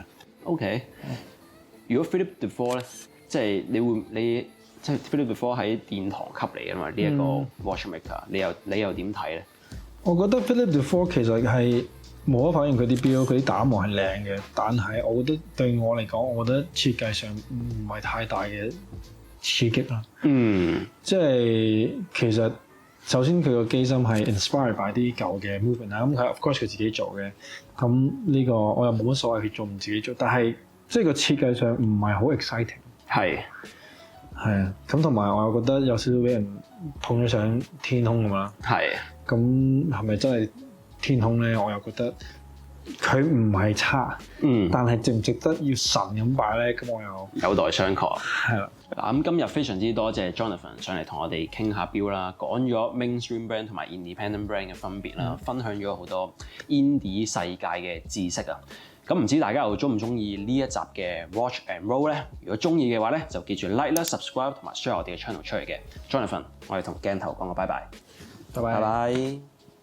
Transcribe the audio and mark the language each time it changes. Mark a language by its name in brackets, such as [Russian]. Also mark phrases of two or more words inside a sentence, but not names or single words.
[Cantonese] OK。如果 Philippe Dufour 咧，即係你即係 Philippe Dufour 喺殿堂級嚟嘅嘛？呢一個 watchmaker，你又點睇咧？我覺得 Philippe Dufour 其實係無可否認佢啲錶佢啲打磨係靚嘅，但係我覺得對我嚟講，我覺得設計上唔係太大嘅刺激啦。即係其實。首先佢個機芯係 [English] inspired by [Cantonese] 啲舊嘅 movement 啦，咁佢 [English] of course [Cantonese] 佢自己做嘅，咁呢個我又冇乜所謂佢做唔自己做，但係即係個設計上唔係好 exciting。係啊，咁同埋我又覺得有少少俾人捧咗上天空咁啦。係，咁係咪真係天空咧？我又覺得佢唔係差，但係值唔值得要神咁擺咧？咁我又有待商榷。係啦。嗱咁今日非常之多謝 Jonathan 上嚟同我哋傾下錶啦，講咗 [English] mainstream brand [Cantonese] 同埋 [English] independent brand [Cantonese] 嘅分別啦，分享咗好多 indie 世界嘅知識啊。咁唔知大家又中唔中意呢一集嘅 Watch and Roll 咧？如果中意嘅話咧，就記住 like 啦、subscribe 同埋 share 我哋嘅 channel 出嚟嘅。Jonathan，我哋同鏡頭講個拜拜。拜拜。